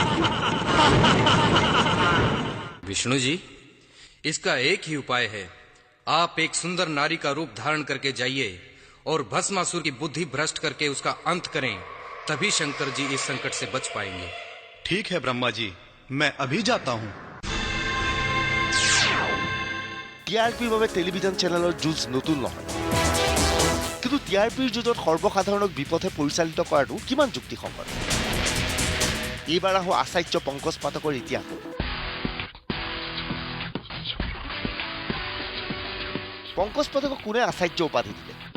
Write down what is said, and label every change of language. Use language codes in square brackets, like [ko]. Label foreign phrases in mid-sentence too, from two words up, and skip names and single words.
[hi] विष्णु जी, इसका एक ही उपाय है, आप एक सुंदर नारी का रूप धारण करके जाइए और भस्मासुर की बुद्धि भ्रष्ट करके उसका अंत करें, तभी शंकर जी इस संकट से बच पाएंगे। ठीक है ब्रह्मा जी, मैं अभी जाता हूँ। [as] টিআৰপিৰ বাবে [en] television channel [as] যুঁজ নতুন নহয়, কিন্তু টিআৰপিৰ যুঁজত সৰ্বসাধাৰণক বিপথে পৰিচালিত কৰাটো কিমান যুক্তিসংগত? এইবাৰ আহোঁ আচাৰ্য পংকজ পাঠকৰ ইতিহাস। পংকজ পাঠকক কোনে আচাৰ্য উপাধি দিলে?